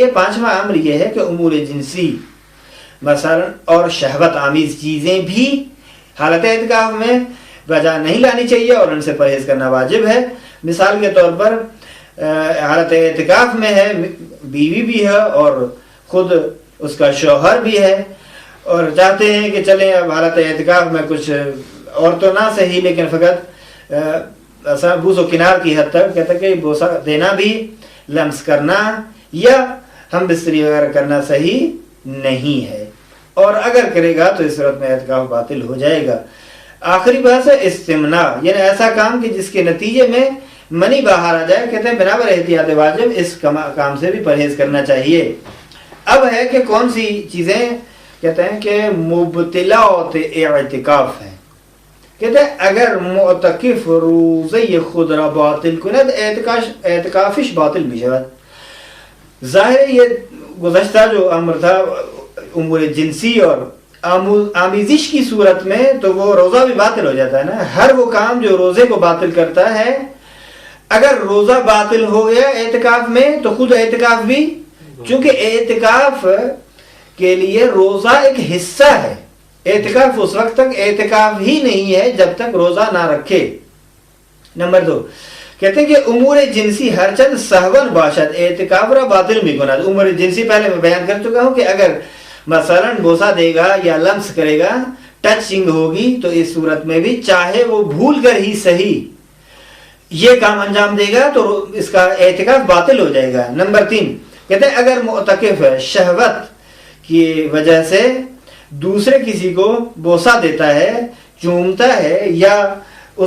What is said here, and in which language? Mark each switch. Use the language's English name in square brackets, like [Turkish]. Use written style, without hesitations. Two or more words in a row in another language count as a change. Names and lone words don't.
[Urdu] 5واں امر یہ ہے کہ امور جنسی مثلا اور شہوت آمیز چیزیں بھی حالت اعتکاف میں بجا نہیں لانی چاہیے اور ان سے پرہیز کرنا واجب ہے. مثال کے طور پر حالت اعتکاف میں ہے، بیوی بھی ہے اور خود اس کا شوہر بھی ہے، اور چاہتے ہیں کہ چلیں اب حالت اعتکاف میں کچھ اور تو نہ صحیح لیکن فقط بوس و کنار کی حد تک. کہتا ہے کہ بوسہ دینا بھی، لمس کرنا یا ہم بستری وغیرہ کرنا صحیح نہیں ہے، اور اگر کرے گا تو اس صورت میں اعتکاف باطل ہو جائے گا. آخری بات ہے استمناء، یعنی ایسا کام کہ جس کے نتیجے میں منی باہر آ جائے، کہتے ہیں بنابر احتیاط واجب اس کام سے بھی پرہیز کرنا چاہیے۔ اب ہے کہ کون سی چیزیں، کہتے ہیں کہ مبتلاۃ اعتکاف ہے۔ کہتے ہیں [Persian] اگر معتکف روزه خود را باطل کند اعتکافش باطل می شود۔ [Urdu] ظاہر یہ گزشتہ جو امر تھا امور جنسی اور آمیزش کی صورت میں، تو وہ روزہ بھی باطل ہو جاتا ہے نا۔ ہر وہ کام جو روزے کو باطل کرتا ہے، اگر روزہ باطل ہو گیا اعتکاف میں تو خود اعتکاف بھی، چونکہ اعتکاف کے لیے روزہ ایک حصہ ہے۔ اعتکاف اس وقت تک اعتکاف ہی نہیں ہے جب تک روزہ نہ رکھے۔ نمبر 2 کہتے ہیں کہ [Persian] امور جنسی ہر چند سہون باشد اعتکاف را باطل می کند۔ [Urdu] امور جنسی پہلے میں بیان کر چکا ہوں کہ اگر مثلا بوسہ دے گا یا لمس کرے گا، ٹچنگ ہوگی، تو اس صورت میں بھی چاہے وہ بھول کر ہی صحیح یہ کام انجام دے گا تو اس کا اعتکاف باطل ہو جائے گا۔ نمبر 3 کہتے ہیں اگر معتکف شہوت کی وجہ سے دوسرے کسی کو بوسہ دیتا ہے، چومتا ہے، یا اس